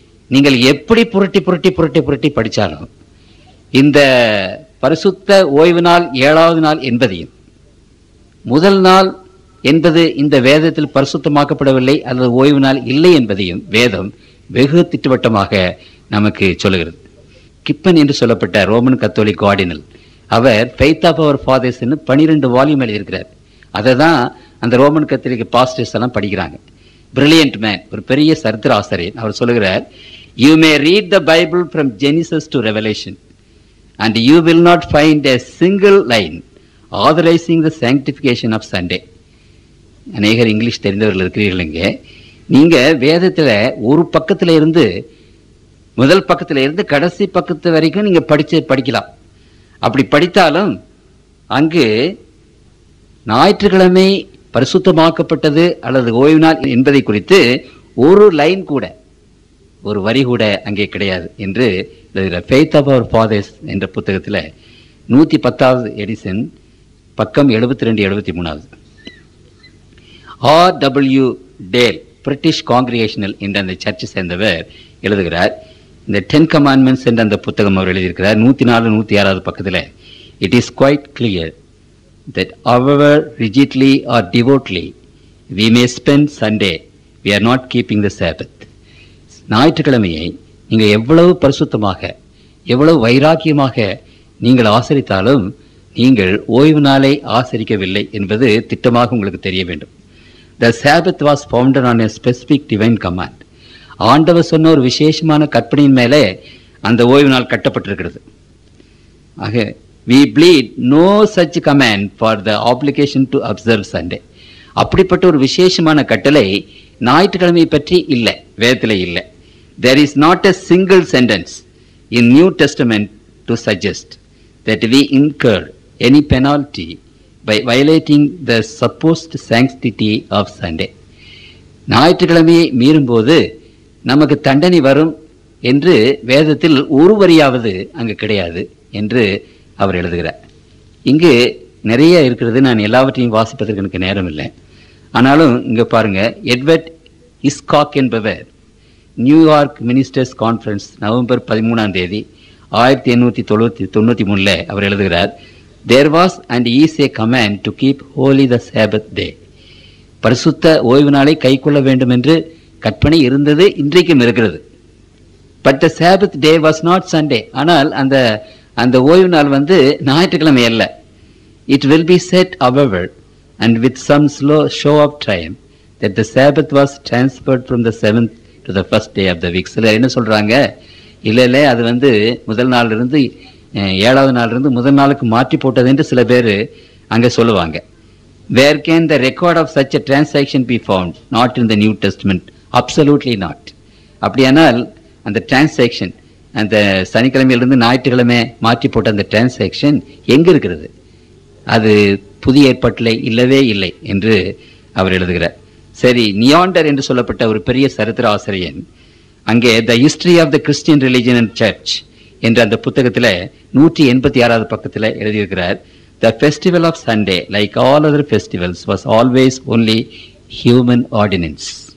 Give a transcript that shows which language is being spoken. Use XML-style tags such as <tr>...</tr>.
<ta>நீங்கள் எப்படி புரட்டி புரட்டி புரட்டி புரட்டி படித்தாலும் இந்த பரிசுத்த ஓய்வு நாள் 7வது நாள் என்பதையும், முதல் நாள் என்பது இந்த வேதத்தில் பரிசுத்தமாக்கப்படவில்லை அல்லது ஓய்வு நாள் இல்லை என்பதையும் வேதம் வெகு திட்டவட்டமாக நமக்கு சொல்லுகிறது. கிப்பன் என்று சொல்லப்பட்ட Roman Catholic cardinal, our faith of our fathers 12 volume எழுதியிருக்கிறார். அதை தான் அந்த ரோமன் கத்தோலிக் பாஸ்டர்ஸ் எல்லாம் படிக்கிறாங்க. பிரில்லியன்ட் மேன், ஒரு பெரிய சரித்திர ஆசிரியர். அவர் சொல்லுகிறார்,</ta> <en>You may read the Bible from Genesis to Revelation and you will not find a single line authorizing the sanctification of Sunday.</en> <ta>அநேகர் இங்கிலீஷ் தெரிந்தவர்கள் இருக்கிறீர்கள். இங்கே நீங்க வேதத்துல ஒரு பக்கத்துல இருந்து, முதல் பக்கத்துல இருந்து கடைசி பக்கத்து வரைக்கும் நீங்க படிக்கலாம். அப்படி படித்தாலும் அங்கு ஞாயிற்றுக்கிழமை பரிசுத்தமாக்கப்பட்டது அல்லது ஓய்வு நாள் என்பதை குறித்து ஒரு லைன் கூட, ஒரு வரி கூட அங்கே கிடையாது என்று ஃபெய்த் ஆஃப் அவர் ஃபாதர்ஸ் என்ற புத்தகத்தில் 110வது எடிஷன் பக்கம் 72-73. R.W. டேல், பிரிட்டிஷ் காங்கிரிகேஷனல் என்ற அந்த சர்ச்சை சேர்ந்தவர் எழுதுகிறார். இந்த 10 கமாண்ட்மெண்ட்ஸ் என்ற அந்த புத்தகம் அவர் எழுதியிருக்கிறார். 104-106வது பக்கத்தில்,</ta> <en>It is quite clear that however rigidly or devotedly we may spend Sunday, we are not keeping the Sabbath.</en> <ta>ஞாயிற்றுக்கிழமையை நீங்கள் எவ்வளவு பரிசுத்தமாக, எவ்வளவு வைராக்கியமாக நீங்கள் ஆசரித்தாலும் நீங்கள் ஓய்வு நாளை ஆசரிக்கவில்லை என்பது திட்டமாக உங்களுக்கு தெரிய வேண்டும்.</ta> <en>The Sabbath was founded on a specific divine command.</en> <ta>ஆண்டவர் சொன்ன ஒரு விசேஷமான கற்பனையின் மேலே அந்த ஓய்வு நாள் கட்டப்பட்டிருக்கிறது.</ta> <en>ஆக we bleed no such command for the obligation to observe Sunday.</en> <ta>அப்படிப்பட்ட ஒரு விசேஷமான கட்டளை ஞாயிற்றுக்கிழமை பற்றி இல்லை, வேதத்தில் இல்லை.</ta> <en>There is not a single sentence in New Testament to suggest that we incur any penalty by violating the supposed sanctity of Sunday.</en> <ta>ஞாயிற்றுக்கிழமையை மீறும்போது நமக்கு தண்டனை வரும் என்று வேதத்தில் ஒரு வரியாவது அங்கு கிடையாது என்று அவர் எழுதுகிறார். இங்கு நிறைய இருக்கிறது, நான் எல்லாவற்றையும் வாசிப்பதற்கு எனக்கு நேரம் இல்லை. ஆனாலும் இங்கே பாருங்க, எட்வர்ட் இஸ்காக் என்பவர் நியூயார்க் மினிஸ்டர்ஸ் கான்ஃபரன்ஸ் நவம்பர் 13ஆம் தேதி 1893 அவர் எழுதுகிறார்,</ta> <en>there was and is a command to keep holy the Sabbath day.</en> <ta>பரிசுத்த ஓய்வு நாளை கைக்கொள்ள வேண்டும் என்று கற்பனை இருந்தது, இன்றைக்கும் இருக்கிறது.</ta> <en>But the Sabbath day was not Sunday.</en> <ta>ஆனால் அந்த ஓய்வு நாள் ஞாயிற்றுக்கிழமை அல்ல.</ta> <en>It will be said, however, and with some slow show of triumph, that the Sabbath was transferred from the 7th to the first day of the week.</en> <ta>சிலர் என்ன சொல்றாங்க, இல்லை அது முதல் நாள் இருந்து 7வது நாள் இருந்து முதல் நாளுக்கு மாற்றி போட்டது என்று சில பேர் அங்கே சொல்லுவாங்க.</ta> <en>Where can the record of such a transaction be found? Not in the New Testament. Absolutely not.</en> <ta>அப்படியானால் அந்த டிரான்சாக்ஷன், அந்த சனிக்கிழமையிலிருந்து ஞாயிற்றுக்கிழமை மாற்றி போட்ட அந்த டிரான்சாக்ஷன் எங்க இருக்கிறது? அது புதிய ஏற்பாட்டில் இல்லவே இல்லை என்று அவர் எழுதுகிறார். சரி, நியாண்டர் என்று சொல்லப்பட்ட ஒரு பெரிய சரித்திர ஆசிரியன் அங்கே</ta> <en>the History of the Christian Religion and Church</en> <ta>என்ற அந்த புத்தகத்தில் 186வது பக்கத்தில் எழுதியிருக்கிறார்,</ta> <en>the festival of Sunday like all other festivals was always only human ordinance</en>